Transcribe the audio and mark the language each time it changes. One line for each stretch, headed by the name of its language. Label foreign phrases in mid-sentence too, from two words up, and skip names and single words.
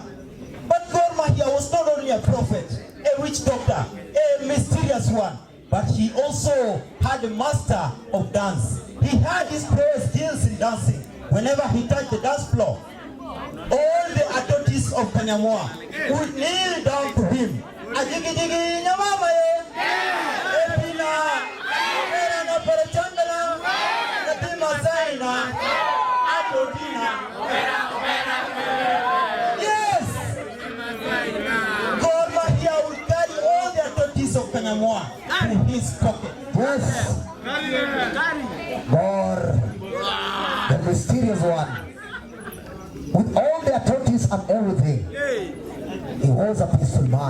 English: But Gor Mahia was not only a prophet, a witch doctor, a mysterious one, but he also had a master of dance. He had his prowess skills in dancing. Whenever he touched the dance floor, all the authorities of Kanyamwa would kneel down to him. Ajigi jigi nyamama ye, epina, era na parachangana, natima zaina, atodina. Yes, God Mahia would carry all the authorities of Kanyamwa in his pocket. Yes. God, the mysterious one, with all the authorities and everything, he was a peaceful man.